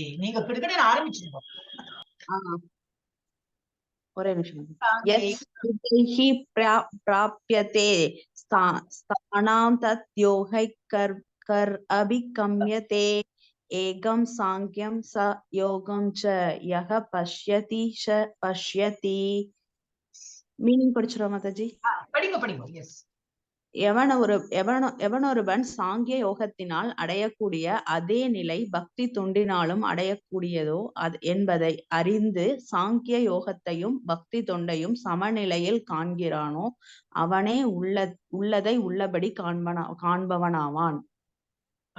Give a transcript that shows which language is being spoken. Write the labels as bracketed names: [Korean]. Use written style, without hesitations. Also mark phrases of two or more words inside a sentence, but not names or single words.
[Tamil] நீங்க கிட்டத்தட்ட ஆரம்பிச்சிருக்கோம். ஒரே நிமிஷம். [Sanskrit] प्राप्यते स्थानं तद् योगै कर् अभिगम्यते एकं साङ्ख्यं च योगं च यः पश्यति च पश्यति. [Tamil] மீனிங் படிச்சுருவா மாதாஜி? படிங்க. எஸ். எவனொருவன் சாங்கிய யோகத்தினால் அடையக்கூடிய அதே நிலை பக்தி தொண்டினாலும் அடையக்கூடியதோ என்பதை அறிந்து சாங்கிய யோகத்தையும் பக்தி தொண்டையும் சமநிலையில் காண்கிறானோ அவனே உள்ளதை உள்ளபடி காண்பவனாவான்.